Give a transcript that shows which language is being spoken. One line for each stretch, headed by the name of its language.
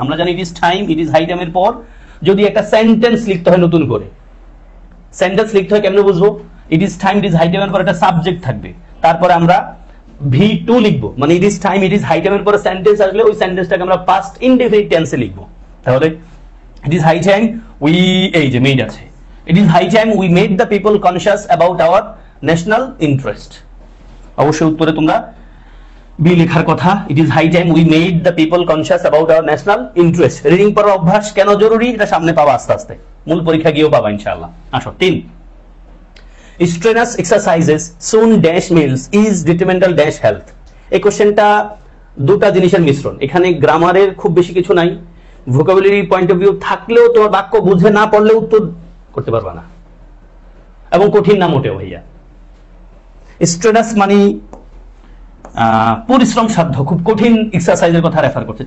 Bangla: আমরা জানি it is time, it is high টাইমের পর যদি একটা সেন্টেন্স লিখতে হয় নতুন করে, সেন্টেন্স লিখতে হয় কেমনে বুঝবো? It is time, it is high টাইমের পর একটা সাবজেক্ট থাকবে, তারপরে আমরা V2 লিখবো। মানে it is time, it is high টাইমের পরে সেন্টেন্স আসলে ওই সেন্টেন্সটাকে আমরা পাস্ট ইনডেফিনিট টেন্সে লিখবো।
English: তাহলে it is high time we,
Bangla: এই যে মেড আছে,
English: it is high time we made the people conscious about our national interest।
Bangla: অবশ্যই উত্তরে তোমরা বি লেখার কথা।
English: it is high time we made the people conscious about our national interest।
Bangla: Reading পড়ার অভ্যাস কেন জরুরি এটা সামনে পাবা আস্তে আস্তে, মূল পরীক্ষা গিয়েও পাবা ইনশাআল্লাহ।
English: আসো 3, strenuous exercises soon dash meals is detrimental dash health।
Bangla: এই কোশ্চেনটা দুটা জিনিসের মিশ্রণ। এখানে গ্রামারের খুব বেশি কিছু নাই, ভোকাবুলারি পয়েন্ট অফ ভিউ থাকলেও তোমার বাক্য বুঝে না পড়লে উত্তর করতে পারবা না, এবং কঠিন না মোটেও ভাইয়া। স্ট্রেনাস মানে পরিশ্রম সাধ্য, খুব কঠিন এক্সারসাইজের কথা রেফার করছে।